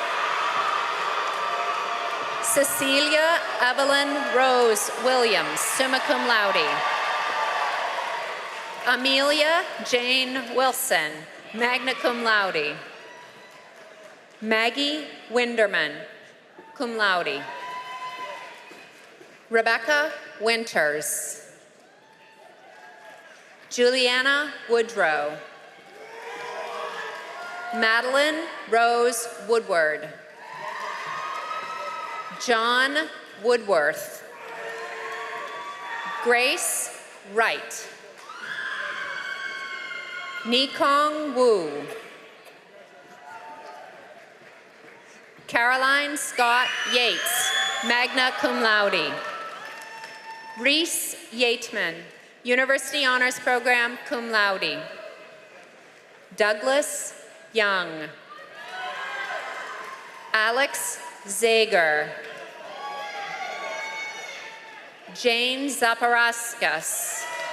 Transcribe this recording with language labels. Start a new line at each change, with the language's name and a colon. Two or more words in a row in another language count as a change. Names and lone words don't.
English: Cecilia Evelyn Rose Williams, summa cum laude. Amelia Jane Wilson, magna cum laude. Maggie Winderman, cum laude. Rebecca Winters. Juliana Woodrow. Madeline Rose Woodward. John Woodworth. Grace Wright. Nikong Wu. Caroline Scott Yates, magna cum laude. Reese Yateman, University Honors Program, cum laude. Douglas Young. Alex Zager. Jane Zaparauskas.